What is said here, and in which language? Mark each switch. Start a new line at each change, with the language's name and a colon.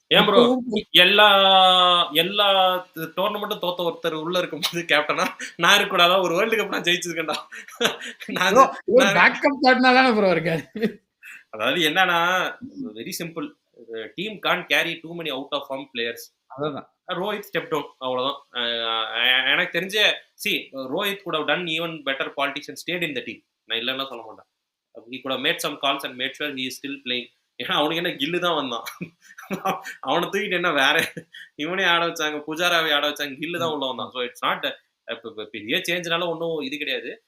Tamil: ஏன் ப்ரோ எல்லா எல்லா டோர்னமெண்ட்டும் தோத்த ஒருத்தர் உள்ள இருக்கும்போது கேப்டனா நான் இருக்க கூடாதா? ஒரு வேர்ல்டு கப் நான் ஜெயிச்சிருக்கேன்டா. பேக்கப் கேப்டனா தானே ப்ரோ இருக்காரு. அதாவது என்னன்னா very simple.
English: Team can carry too many out of form players.
Tamil: அதான் ரோஹித் ஸ்டெப் டவுன் அவ்வளவுதான். எனக்கு தெரிஞ்ச
English: Rohit could have done even better politics and stayed in the team.
Tamil: நான் இல்லைன்னா சொல்ல மாட்டேன்.
English: he could have made some calls and made sure he is still playing.
Tamil: ஏன்னா அவனுக்கு என்ன கில்லு தான் வந்தான். அவனை தூக்கிட்டு என்ன வேற இவனே ஆட வச்சாங்க, புஜாராவை ஆட வச்சாங்க, கில்லு தான் உள்ள வந்தான்.
English: so it's not
Tamil: பெரிய சேஞ்ச்னால ஒன்றும் இது கிடையாது.